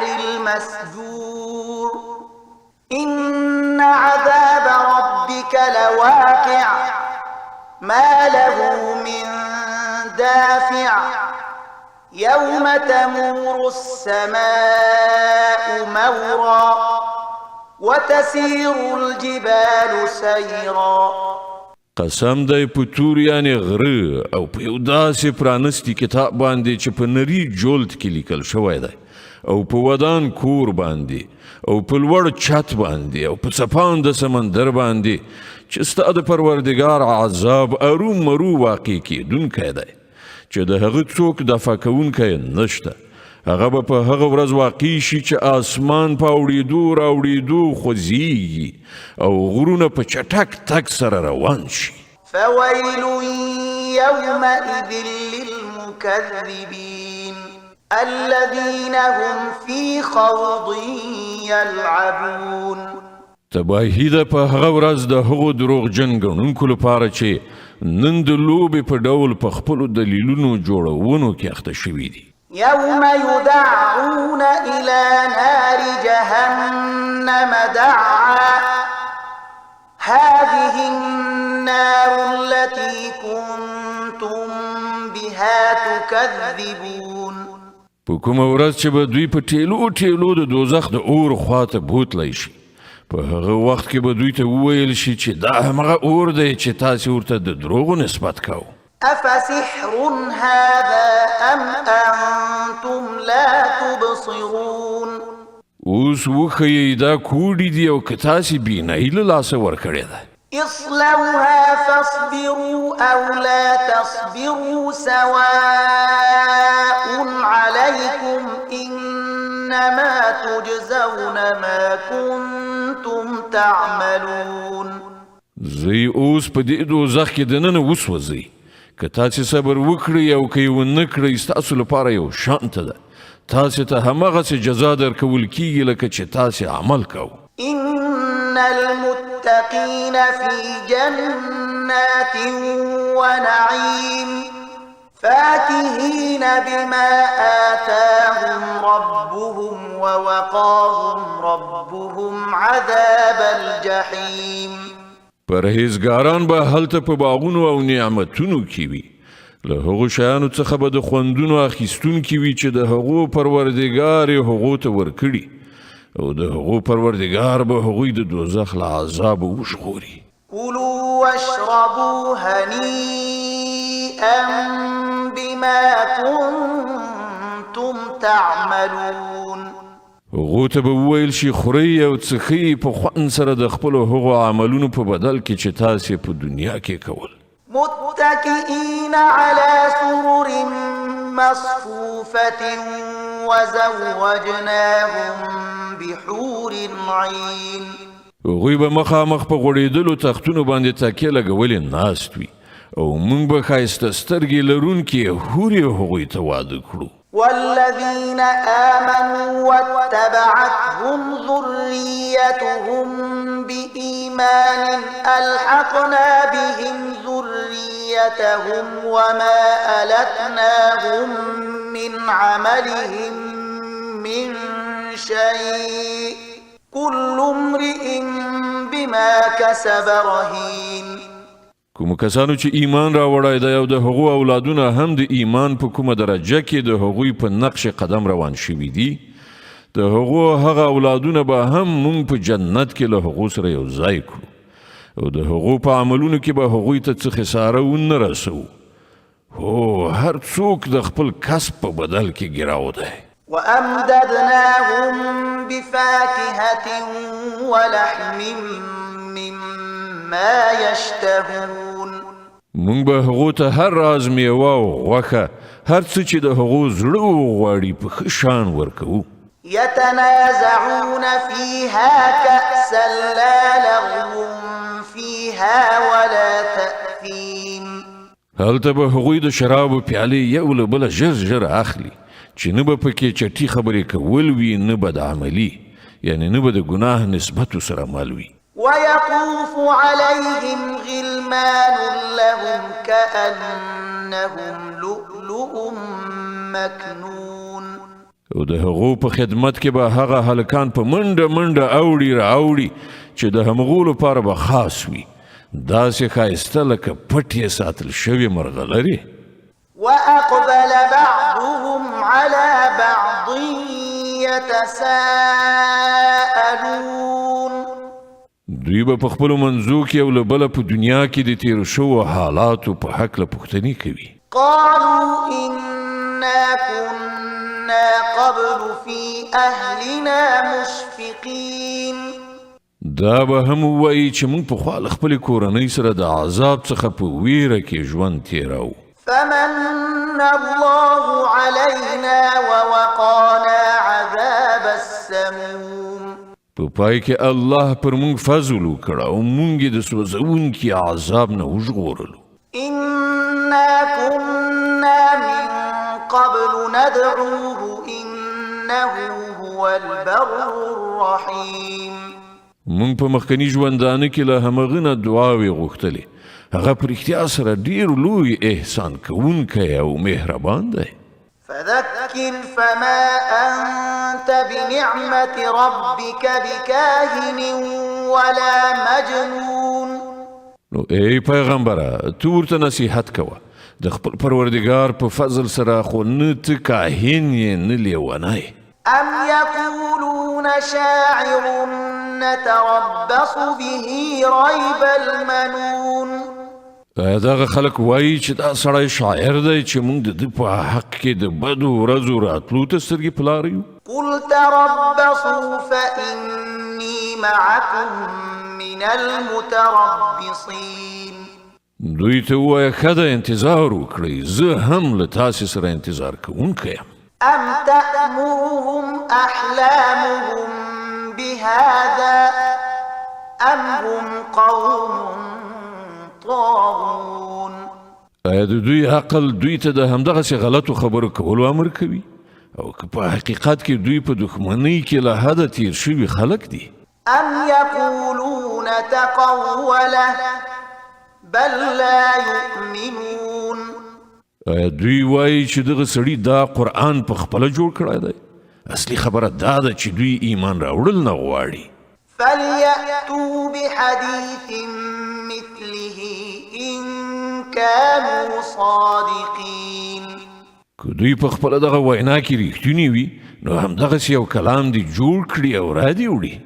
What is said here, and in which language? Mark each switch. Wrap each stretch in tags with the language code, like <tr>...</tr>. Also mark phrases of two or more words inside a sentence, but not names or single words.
<ar>المسجور إن عذاب ربك لواقع ما له من دافع يوم تمور السماء مورا وتسير الجبال سيرا</ar> <ps>قسم دی په تور یعنی غره او په یو داسې پرانستی کتاب باندې چې په نری جولد کې لیکل شوی دی او په ودان کور باندې او په لوړ چت باندې او په څپان د سمندر باندې چې ستا د پروردګار عذاب ارومرو واقع کیدونکی دی چې د هغه څوک دفع کوونکی نشته هغه به په هغه ورځ واقع شي چې آسمان په اوړېدو خوځېږي او غرونه په چټک تګ سره روان شي</ps> <ar>فويل يومئذ للمكذبين الذين هم في خوض يلعبون</ar> <ps>تباهی ده په هغه ورځ د هغو دروغجن ګڼونکو لپاره چې نن د لوبې په ډول په خپلو دلیلونو جوړونو کې اخته شوي دي</ps> <ar>يوم يدعون إلى نار جهنم دعا هذه النار التي كنتم بها تكذبون</ar> <ps>په کومه ورځ چې به دوی په ټیلو د دوزخ د اور خواته بوتلی شي په هغه وخت کې به دوی ته وویل شي چې دا همغه اور دی چې تاسې ورته د دروغو نسبت کوو</ps> <ar>أفسحر هذا أم أنتم لا تبصرون</ar> <ps>اوس وښیئ دا کوډي دي او که تاسې بینایي له لاسه ورکړې ده</ps> <ar>اصلوها فاصبروا أو لا تصبروا سواء عليكم إنما تجزون ما كنتم تعملون</ar> <ps>زی اوس په دې دوزخ کې دننه وسوځئ که تاسې صبر وکړئ او که یې ونه کړئ ستاسو لپاره یو شانته ده تاسې ته همغسې جزا درکول کیږي لکه چې تاسې عمل کوو</ps> <ar>إن المتقين في جنات ونعيم فاكهين بما آتاهم ربهم ووقاهم ربهم عذاب الجحيم</ar> <ps>پرهیزګاران به هلته په باغونو او نعمتونو کې وي له هغو شیانو څخه به د خوندونو اخیستونکي وي چې د هغو پروردګار یې هغو ته ورکړي او د هغو پروردګار به هغوی د دوزخ له عذابه وژغوري</ps> <ar>كلوا واشربوا هنيئا بما كنتم تعملون</ar> <ps>هغو ته به وویل شي خورئ او څښئ په خوند سره د خپلو هغو عملونو په بدل کې چې تاسې په دنیا کې کول</ps> <ar>متكئين على سرر مصفوفة وزوجناهم بحور عين</ar> <ps>هغوی به مخامخ په غوړېدلو تختونو باندې تکیه لګولې ناست وي او موږ به ښایسته سترګې لرونکې حورې هغوی ته واده کړو</ps> <ar>والذين آمنوا واتبعتهم ذريتهم بإيمان ألحقنا بهم ذريتهم وما ألتناهم من عملهم من شيء كل امرئ بما كسب رهين</ar> <ps>کوم کسانو چې ایمان راوړی دی او د هغو اولادونه هم د ایمان په کومه درجه کې د هغوی په نقش قدم روان شوي دي د هغو هغه اولادونه به هم مونږ په جنت کې له هغو سره یو ځای کړو او د هغو په عملونو کې به هغوی ته څه خساره ونه رسو هو هر څوک د خپل کسب په بدل کې ګیراو دی</ps> <ar>وأمددناهم بفاكهة ولحم مما يشتهون</ar> <ps>مونږ به هغو ته هر راز میوه او غوښه هر څه چې د هغو زړه وغواړي په ښه شان ورکوو.</ps> <ar>يتنازعون فيها كأسا لا لغو فيها ولا تأثيم</ar> <ps>هلته به هغوی د شرابو پیالې یو له بله ژر ژر اخلي چې نه به پکې چټي خبرې کول وي نه به د عملي یعنی نه به د ګناه نسبت سره مل وي.</ps> <ar>ويطوف عليهم غلمان لهم كأنهم لؤلؤ مكنون</ar> <ps>او د هغو په خدمت کې به هغه هلکان په منډه منډه اوړي راوړي چې د همغو لپاره به خاص وي داسې ښایسته لکه پټ یې ساتل شوي مرغلرې.</ps> <ar>وأقبل بعضهم على بعض يتساءلون</ar> <ps>دوی به په خپلو منځو کې یو له بله په دنیا کې د تیرو شوو حالاتو په هکله پوښتنې کوي.</ps> <ar>قالوا إنا كنا قبل في أهلنا مشفقين</ar> <ps>دا به هم ووایي چې موږ پخوا له خپلې کورنۍ سره د عذاب څخه په ویره کې ژوند تیروو.</ps> <ar>فمن الله علينا ووقانا عذاب السموم</ar> <ps>په پای کې الله پر موږ فضل وکړ او موږ یې د سوځونکي عذاب نه وژغورلو.</ps> <ar>إنا كنا من قبل ندعوه إنه هو البر الرحيم</ar> <ps>موږ په مخکني ژوندانه کې له همغه نه دعاوې غوښتلې هغه په رښتیا سره ډېر لوی احسان کوونکی او مهربان دی.</ps> <ar>فذكر فما أنت بنعمة ربك بكاهن ولا مجنون</ar> <ps>نو ای پیغمبره تو ورته نصیحت کوه د خپل پروردګار په فضل سره خو نه ته کاهن یې نه لیونی.</ps> <ar>أم يقولون شاعر نتربص به ريب المنون</ar> <ps>دغه خلک وایي چې دا سړی شاعر دی چې موږ د ده په حق کې د بدو ورځو راتلو ته سترګې په لاره یو.</ps> <ar>قل تربصوا فإني معكم من المتربصين</ar> <ps>دوی ته ووایه ښه ده انتظار وکړئ زه هم له تاسې سره انتظار کوونکی یم.</ps> <ar>أم تأمرهم أحلامهم بهذا أم هم قوم طاغون</ar> <ps>آیا د دوی عقل دوی ته د همدغسې غلطو خبرو کولو امر کوي او که په حقیقت کې دوی په دښمنۍ کې له حده تیر شوي خلک دي.</ps> <ar>أم يقولون تقوله بل لا يؤمنون</ar> <ps>آیا دوی وایي چې دغه سړي دا قرآن په خپله جوړ کړی دی؟ اصلي خبره دا ده چې دوی ایمان راوړل نه غواړي.</ps> <ar>فليأتوا بحديث مثله إن كانوا صادقين</ar> <ps>که دوی په خپله دغه وینا کې رښتونی وي نو همدغسې یو کلام دې جوړ کړي او را دې وړي.</ps>